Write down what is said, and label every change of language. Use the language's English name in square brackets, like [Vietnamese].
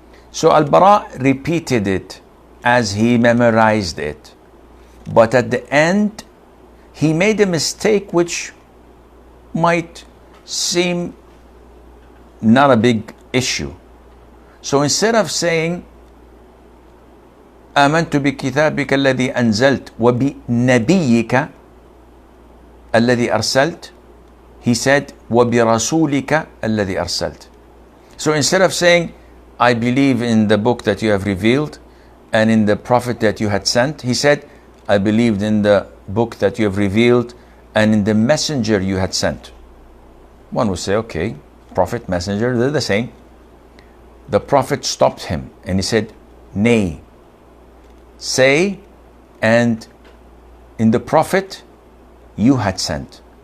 [English] So Al-Bara repeated it as he memorized it. But at the end, he made a mistake which might seem not a big issue. So instead of saying, [Arabic] آمنت بكتابك الذي أنزلت وبنبيك الذي أرسلت, [English] he said [Arabic] وبرسولك الذي أرسلت. [English] So instead of saying I believe in the book that you have revealed and in the prophet that you had sent, he said I believed in the book that you have revealed and in the messenger you had sent. One would say, okay, prophet, messenger, they're the same. The prophet stopped him and he said, nay, say, and in the prophet you had sent.